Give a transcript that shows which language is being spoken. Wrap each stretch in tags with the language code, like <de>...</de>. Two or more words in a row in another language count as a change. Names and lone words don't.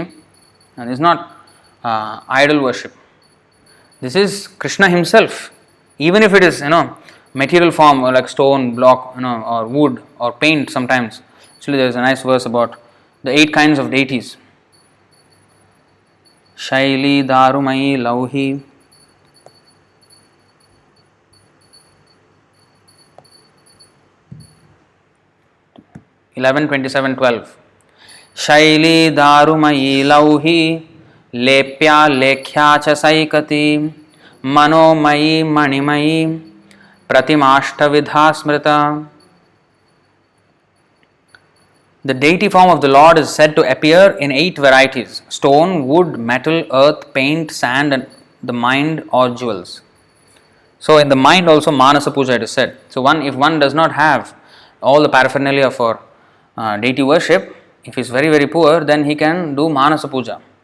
<en>And this is not idol worship. This is Krishna himself. Even if it is, material form or like stone, block, or wood or paint sometimes. Actually, there is a nice verse about the 8 kinds of deities.</en> <sa>Śrīla, दारुमयी, लौही. (11, 27, 12). शैली, दारुमयी, लौही, लेप्या, लेख्या च सैकती, मनोमयी, मणिमयी, प्रतिमाष्ट विधा स्मृता.</sa> <en>The deity form of the Lord is said to appear in 8 varieties: stone, wood, metal, earth, paint, sand, and the mind or jewels. So in the mind also</en> <sa>मानस पूजा</sa> <en>it is said. So if one does not have all the paraphernalia for deity worship, if he is very very poor, then he can do</en> <sa>मानस पूजा.</sa>